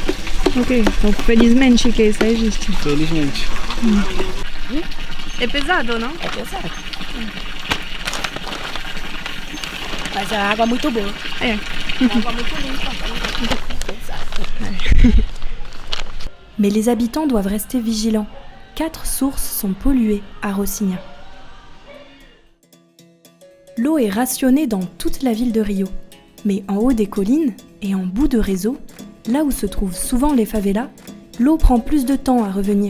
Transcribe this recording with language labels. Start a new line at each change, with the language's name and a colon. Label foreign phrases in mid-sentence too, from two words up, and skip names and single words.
Portuguese: Ok, então felizmente que isso existe. Felizmente. É pesado, não? É pesado. Mas a água é muito boa. É. A água é muito limpa. Pesado.
French: Mais les habitants doivent rester vigilants. 4 sources sont polluées à Rocinha. L'eau est rationnée dans toute la ville de Rio. Mais en haut des collines et en bout de réseau, là où se trouvent souvent les favelas, l'eau prend plus de temps à revenir.